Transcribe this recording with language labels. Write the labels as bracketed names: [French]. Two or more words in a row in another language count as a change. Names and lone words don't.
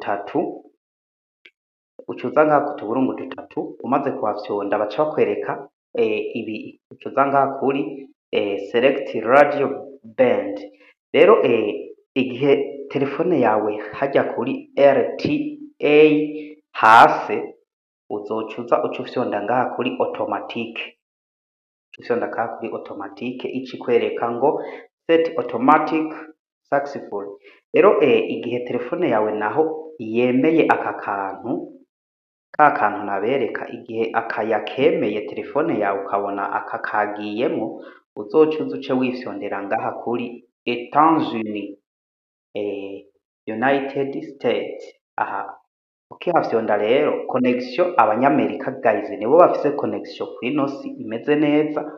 [Rundi] dutatu umaze kuhafyonda baca bakwereka ibi uca uza ngaha kuri [English] select radio band [Rundi] rero igihe telefone yawe hajya kuri RTA hasi uzocuza uca ufyonda ngaha kuri automatique ici kwereka ngo [English] set automatic successful. [Rundi] Rero igihe telefone yawe naho yemeye aka kantu nabereka igihe yakemeye telefone yawe ukabona aka kagiyemo uzocuza uce wifyondera ngaha kuri Etats-Unis United States aha ukihafyonda rero connection abanyamerika guys nibo bafise connection kwino si imeze neza.